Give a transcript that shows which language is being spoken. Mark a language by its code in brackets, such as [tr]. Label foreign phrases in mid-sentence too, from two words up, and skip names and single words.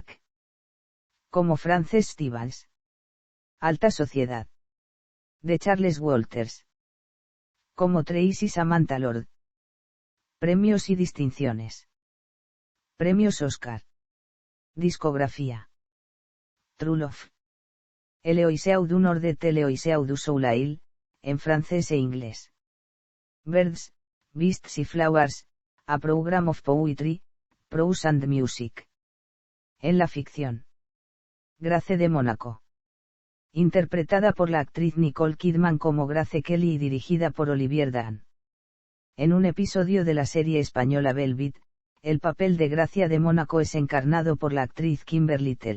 [es] Como Frances Stevens. Alta sociedad. De Charles Walters. Como Tracy Samantha Lord. Premios y distinciones. Premios Oscar. Discografía. True Love. Eloiseu du Nordet Eloiseu du Soulail, en francés e inglés. Birds, Beasts y Flowers, A Program of Poetry, Prose and Music. En la ficción. Grace de Mónaco. Interpretada por la actriz Nicole Kidman como Grace Kelly y dirigida por Olivier Dahan. En un episodio de la serie española Velvet, el papel de Gracia de Mónaco es encarnado por la actriz Kimberly Tell.